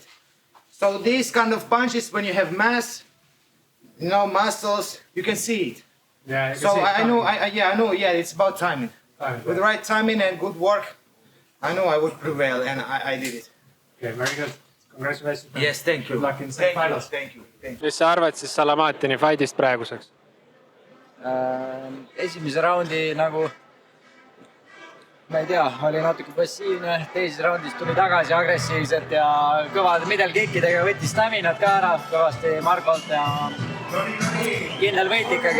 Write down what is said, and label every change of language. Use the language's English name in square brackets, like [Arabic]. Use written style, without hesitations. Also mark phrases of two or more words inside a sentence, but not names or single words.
[English] So these kind of punches, when you have mass, muscles, you can see it. Yeah, so I know, it's about timing. With the right timing and good work, I know I would prevail, and I did it. Okay, very good. Congratulations. Yes, thank you. Good luck in semi-finals. Thank you. [Estonian] Mis sa arvad siis Salamatini fightist praeguseks? Esimese raundi nagu, ma ei tea, oli natuke passiivne, teises raundis tuli tagasi agressiivselt ja kõvade middle-kickidega võttis staminat ka ära kõvasti Markolt ja kindel võit ikkagi.